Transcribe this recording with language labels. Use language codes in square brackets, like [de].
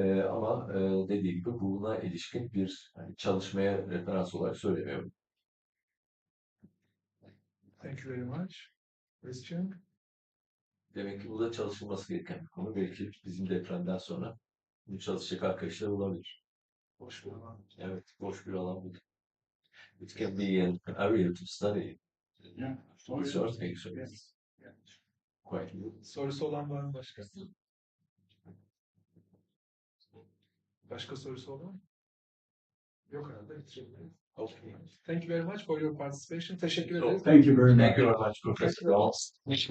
[tr] Ama dediğim gibi buna ilişkin bir hani, çalışmaya referans olarak söylemiyorum. [en] Thank you very much. Question? [tr] Demek ki bu da çalışılması gereken bir konu. Belki bizim depremden sonra bu çalışacak arkadaşlar olabilir. Boş bir alan. Evet, boş bir alan bu. [en] It can be an area to study. Yeah. Research actually. Yes. Yeah. Quite good. [tr] Sorusu olan var mı başka? Başka sorusu olan? Yok herhalde bitirebiliriz. [en] Okay. Thank you very much for your participation. [tr] Teşekkür ederiz. [en] Thank you very much. Thank you very much, Professor Goltz.